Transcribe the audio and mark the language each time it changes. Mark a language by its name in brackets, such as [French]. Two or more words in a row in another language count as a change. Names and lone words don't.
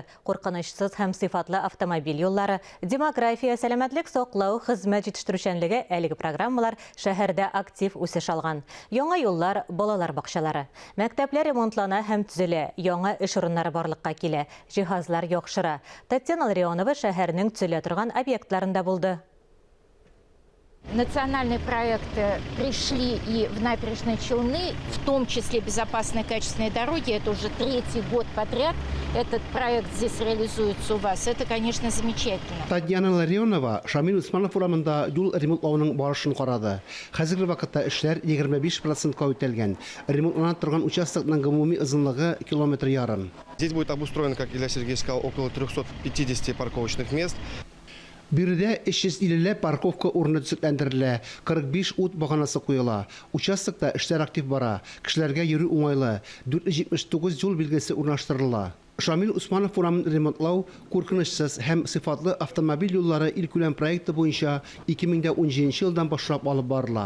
[Tatar] Куркынычсыз һәм сыйфатлы автомобиль юллары, демография, сәламәтлек саклау хезмәт җитештерүчәнлеге әлеге программалар шәһәрдә актив үсеш алган. Яңа юллар, балалар бакчалары. Мәктәпләр ремонтлана һәм төзелә, яңа эш урыннары барлыкка килә, җиһазлар яхшыра. Татьяна Ларионова шәһәрнең төзелә торган объектларында булды. [Russian] Национальные проекты пришли и в набережные Челны, в том числе безопасные качественные дороги. Это уже третий год подряд. Этот проект здесь реализуется у вас. Это, конечно, замечательно. [Tatar] Татьяна Ларионова Шамил Усманов урамында юл ремонтлауның барышын карады. Хәзерге вакытта эшләр 25% үтәлгән. Ремонтлана торган участокның гомуми озынлыгы километр ярым. [Russian] Здесь будет обустроено, как Илья Сергей сказал, около 350 парковочных мест. [Tatar] Биредә 350 парковка урыны төзекләндерелә, 45 ут баганасы куела. Участокта эшләр актив бара, кешеләргә йөрү уңайлы, 479 юл билгесе урнаштырыла. Шамил Усманов урамын ремонтлау куркынычсыз һәм сыйфатлы автомобиль юллары илкүләм проекты буенча 2017 елдан башлап алып барыла.